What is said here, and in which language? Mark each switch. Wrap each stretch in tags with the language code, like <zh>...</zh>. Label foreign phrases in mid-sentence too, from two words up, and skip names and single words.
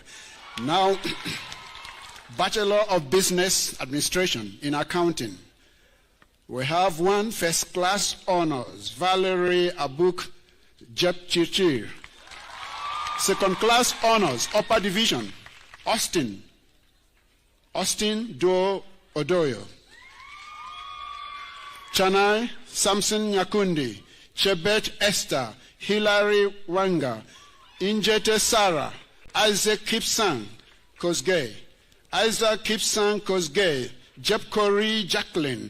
<en>Now, Bachelor of Business Administration in Accounting. We have one first class honors, Valerie Abuk Jepchichir. Second class honors, Upper Division, Austin Do Odoyo. Chanai Samson Nyakundi. Chebet Esther, Hilary Wanga, Injete Sarah, Isaac Kipsang Kosgei, Isaac Kipsang Kosgei, Jepkori Jacqueline,</en>